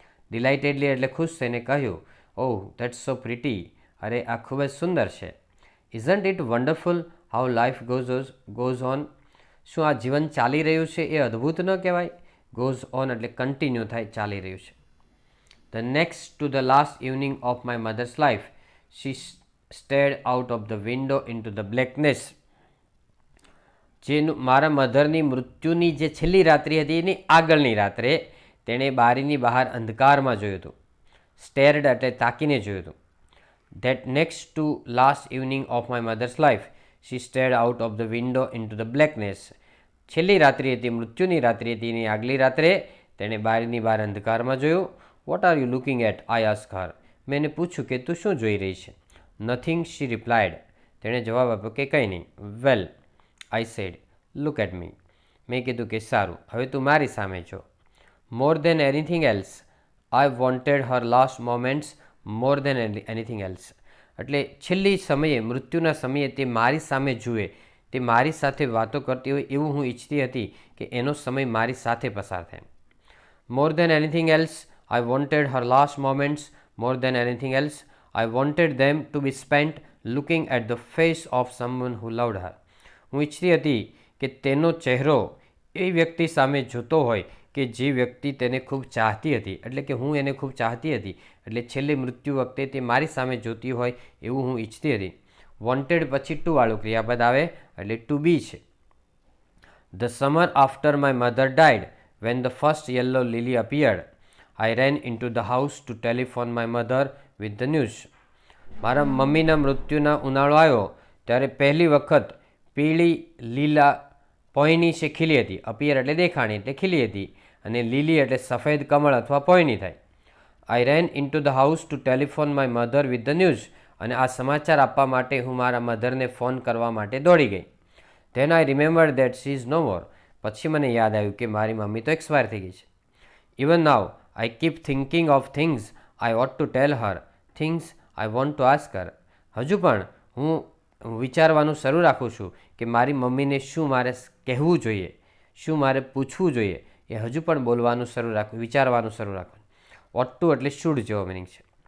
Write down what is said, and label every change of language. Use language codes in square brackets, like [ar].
[en] delightedly [gu] એટલે ખુશ થઈને કહ્યું, [en] Oh that's so pretty. [gu] અરે આ ખૂબ જ સુંદર છે. [en] Isn't it wonderful how life goes on. [gu] શું આ જીવન ચાલી રહ્યું છે એ અદ્ભુત ન કહેવાય? ગોઝ ઓન એટલે કન્ટિન્યુ થાય, ચાલી રહ્યું છે. [en] The next to the last evening of my mother's life, she stared out of the window into the blackness. [gu] જેનું મારા મધરની મૃત્યુની જે છેલ્લી રાત્રિ હતી એની આગળની રાત્રે તેણે બારીની બહાર અંધકારમાં જોયું હતું. સ્ટેર્ડ એટલે તાકીને જોયું હતું. [en] That next to last evening of my mother's life, she stared out of the window into the blackness. [gu] છેલ્લી રાત્રિ હતી, મૃત્યુની રાત્રિ હતી, એની આગલી રાત્રે તેણે બારીની બહાર અંધકારમાં જોયું. [en] What are you looking at? I ask her. [gu] મેં એને પૂછ્યું કે તું શું જોઈ રહી છે? [en] Nothing, she replied. [gu] તેણે જવાબ આપ્યો કે કંઈ નહીં. [en] Well, I said, look at me. [gu] મેં કીધું કે સારું, હવે તું મારી સામે જો. [en] More than anything else I wanted her last moments more than anything else. [gu] એટલે છેલ્લી સમયે, મૃત્યુના સમયે તે મારી સામે જુએ, તે મારી સાથે વાતો કરતી હોય એવું હું ઈચ્છતી હતી કે એનો સમય મારી સાથે પસાર થાય. [en] More than anything else I wanted her last moments more than anything else. I wanted them to be spent looking at the face of someone who loved her. [gu] હું ઈચ્છતી હતી કે તેનો ચહેરો એ વ્યક્તિ સામે જોતો હોય કે જે વ્યક્તિ તેને ખૂબ ચાહતી હતી. એટલે કે હું એને ખૂબ ચાહતી હતી, એટલે છેલ્લે મૃત્યુ વખતે તે મારી સામે જોતી હોય એવું હું ઈચ્છતી હતી. વોન્ટેડ પછી ટુ વાળું ક્રિયાપદ આવે એટલે ટુ બી છે. [en] The summer after my mother died, when the first yellow lily appeared, I ran into the house to telephone my mother with the news. [gu] મારા મમ્મીના મૃત્યુના ઉનાળો આવ્યો ત્યારે પહેલી વખત પીળી લીલા પોયની છે ખીલી હતી. અપિયર એટલે દેખાણી, એટલે ખીલી હતી, અને લીલી એટલે સફેદ કમળ અથવા પોયની થાય. [en] I ran into the house to telephone my mother with the news. [gu] અને આ સમાચાર આપવા માટે હું મારા મધરને ફોન કરવા માટે દોડી ગઈ. [en] Then I remember that she is no more. [gu] પછી મને યાદ આવ્યું કે મારી મમ્મી તો એક્સપાયર થઈ ગઈ છે. [en] Even now I keep thinking of things I ought to tell her, things I want to ask her. [gu] હજુ પણ હું વિચારવાનું શરૂ રાખું છું કે મારી મમ્મીને શું મારે કહેવું જોઈએ, શું મારે પૂછવું જોઈએ, એ હજુ પણ બોલવાનું શરૂ રાખું, વિચારવાનું શરૂ રાખું. ought to એટલે should જેવો મિનિંગ છે.